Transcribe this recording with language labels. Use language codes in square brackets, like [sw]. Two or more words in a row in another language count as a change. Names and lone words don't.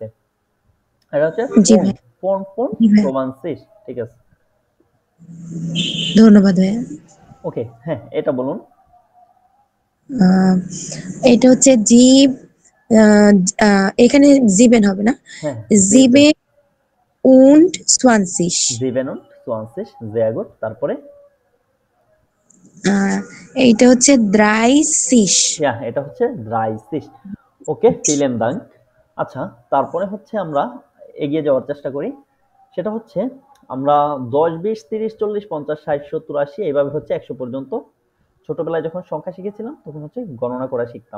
[bn] এটা হচ্ছে জি ফোন, ভাই। ফোন, ফোন জি ভাই, 20 ঠিক আছে? ধন্যবাদ ভাইয়া। ওকে, হ্যাঁ এটা বলুন। আহ, এটা হচ্ছে জিব। আহ, এখানে জিবেন হবে না, হ্যাঁ, [de] sieben und 20. 27 sehr gut, [bn] তারপরে আহ, এইটা হচ্ছে 30। ইয়া, এটা হচ্ছে 30 ওকে, [de] vielen Dank। [bn] আচ্ছা, তারপরে হচ্ছে আমরা এগিয়ে যাওয়ার চেষ্টা করি, সেটা হচ্ছে আমরা 10 20 30 40 50 60 70 80 এইভাবে হচ্ছে 100 পর্যন্ত ছোটবেলায় যখন সংখ্যা শিখেছিলাম তখন হচ্ছে গণনা করা শিখতাম।